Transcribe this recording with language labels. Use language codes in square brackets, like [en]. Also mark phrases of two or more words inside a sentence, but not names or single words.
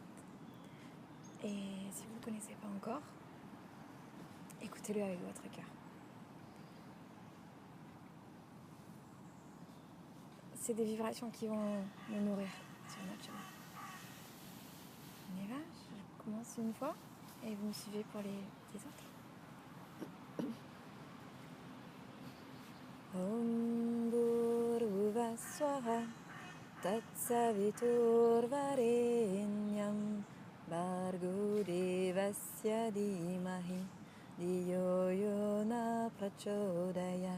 [fr] Et si vous ne le connaissez pas encore, écoutez-le avec votre cœur. C'est des vibrations qui vont nous nourrir sur notre chemin. On y va, je commence une fois et vous me suivez pour les autres. [sa] ॐ भूर्भुवः स्वाहा तत्सवितुर्वरेण्यं भर्गो देवस्य धीमहि धियो योनः प्रचोदयात्.